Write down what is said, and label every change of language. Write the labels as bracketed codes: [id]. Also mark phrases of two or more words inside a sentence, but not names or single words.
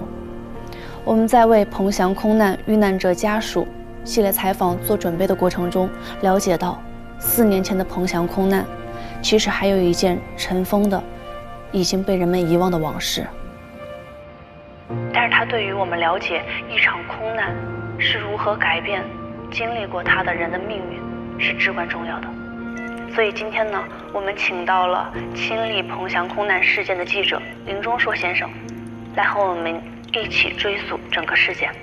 [zh] 我们在为彭翔空难遇难者家属系列采访做準備的過程中，了解到4年前的彭翔空難，其實還有一件塵封的、已經被人們遺忘的往事。但是它對於我們了解一場空難是如何改變經歷過它的人的命運是至關重要的。所以今天呢，我們請到了親歷彭翔空難事件的記者林鐘碩先生，來和我們一起追溯整個事件。